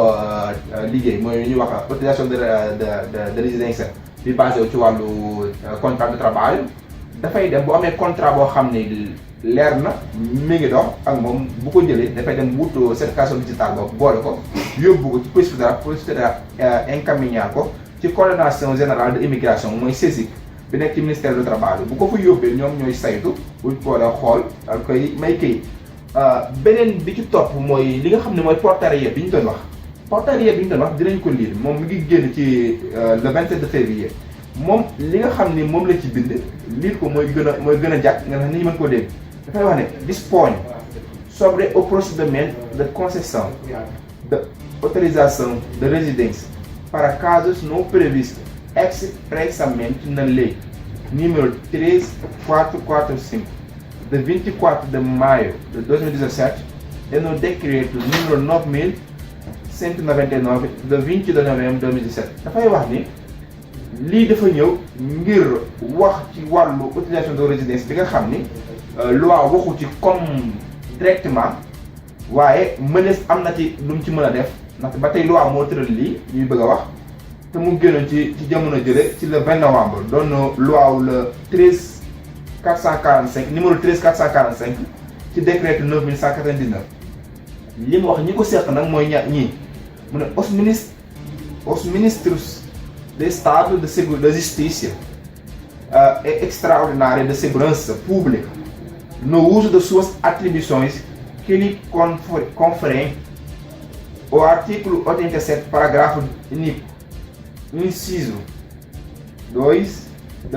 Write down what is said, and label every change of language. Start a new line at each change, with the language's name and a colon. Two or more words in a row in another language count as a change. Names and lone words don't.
Wolof: liggéey mooy ñuy wax
French: autorisation de résidence
Wolof: bi basé ci wàllu
French: contrat de travail
Wolof: dafay dem bu amee contrat boo xam ne leer na mi ngi dox ak moom bu ko jëlee dafay dem wut
French: certification digitale
Wolof: boobu boole ko yóbbu ko ci
French: police fédérale
Wolof: encaminhar ko ci
French: coordination générale de immigration
Wolof: mooy CESIC bi nekk ci
French: ministère du travail
Wolof: bu ko fa yóbbee ñoom ñooy saytu buñ ko la xool ak koy may kayit beneen bi ci topp mooy li nga xam ne mooy portariat bi ñu doon wax dinañ ko lire moom mi ngi génn ci
French: le 27 février
Wolof: moom li nga xam ni moom la ci bind lire ko mooy gën a jàpp nga xam ni ñu mën koo dégg dafay wax ne
Portuguese: dispõe sobre o procedimento de concessão de autorização de residência para casos não previstos expressamente na lei número 3445 de 24 de maio de 2017 e no decreto número
Wolof: 9199 de 20 de novembro de 2017 dafay wax ni lii dafa ñëw ngir wax ci wàllu
French: autorisation de résidence
Wolof: bi nga xam ni loi waxu ci
French: comme directement
Wolof: waaye mënees am na ci lu mu ci mën a def ndaxte ba tey loi moo tëral lii ñuy bëgg a wax te mu génnoon ci jamono jële ci
French: le 20 novembre
Wolof: doon loi le 13445 numéro 13445 ci décret 9199 li mu wax ñi ko seq nag mooy ñii mu ne
Portuguese: os ministros de Estado de Justiça e Extraordinária de Segurança Pública no uso de suas atribuições que lhe conferem o artigo 87, parágrafo único, inciso 2 da